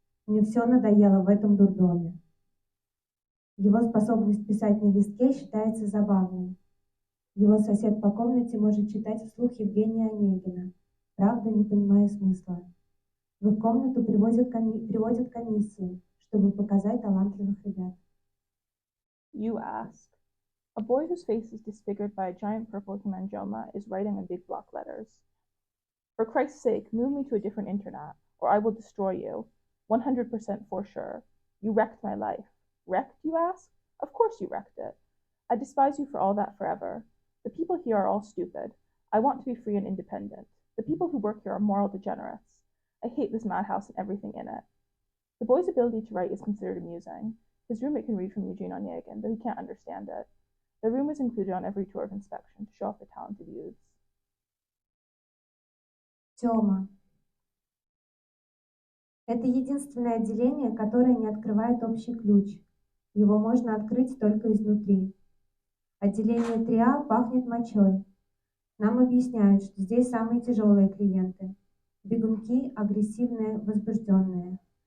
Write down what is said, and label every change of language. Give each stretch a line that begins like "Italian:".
Russian: Мне все надоело в этом дурдоме. Его способность писать на листке считается забавной. Его сосед по комнате может читать вслух Евгения Онегина, правда не понимаю смысла. В их комнату приводят комиссии, чтобы показать талантливых ребят.
English: You ask. A boy whose face is disfigured by a giant purple hemangioma is writing in big block letters. For Christ's sake, move me to a different internat, or I will destroy you. 100% for sure. You wrecked my life. Wrecked, you ask? Of course you wrecked it. I despise you for all that forever. The people here are all stupid. I want to be free and independent. The people who work here are moral degenerates. I hate this madhouse and everything in it. The boy's ability to write is considered amusing. His roommate can read from Eugene Onegin, but he can't understand it. The room is included on every tour of inspection to show off the talented youths.
Russian: Тёма. Это единственное отделение, которое не открывает общий ключ. Его можно открыть только изнутри. Отделение 3А пахнет мочой. Нам объясняют, что здесь самые тяжелые клиенты. Бегунки, агрессивные, возбужденные.